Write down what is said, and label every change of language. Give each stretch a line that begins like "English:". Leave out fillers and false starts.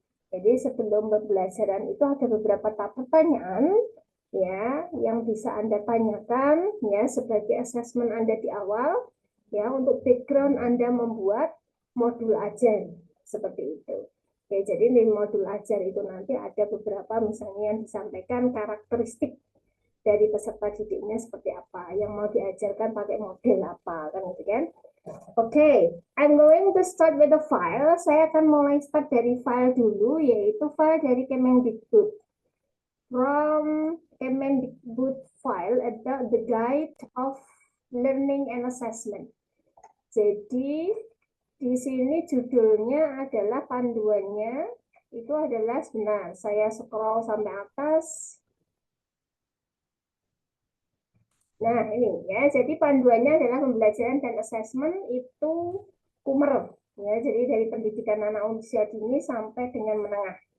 Indonesian: Jadi sebelum pembelajaran itu ada beberapa pertanyaan, ya, yang bisa Anda tanyakan, ya, sebagai assessment Anda di awal, ya, untuk background Anda membuat modul ajar seperti itu. Oke, jadi di modul ajar itu nanti ada beberapa misalnya yang disampaikan karakteristik dari peserta didiknya seperti apa, yang mau diajarkan pakai model apa, kan gitu kan.
English: Oke, I'm going to start with the file.
Indonesian: Saya akan mulai start dari file dulu, yaitu file dari Kemendikbud.
English: From Kemendikbud file
Indonesian: ada
English: the guide of learning and assessment.
Indonesian: Jadi di sini judulnya adalah panduannya itu adalah sebentar saya scroll sampai atas. Nah ini ya, jadi panduannya adalah pembelajaran dan assessment itu Kumer ya, jadi dari pendidikan anak usia dini sampai dengan menengah.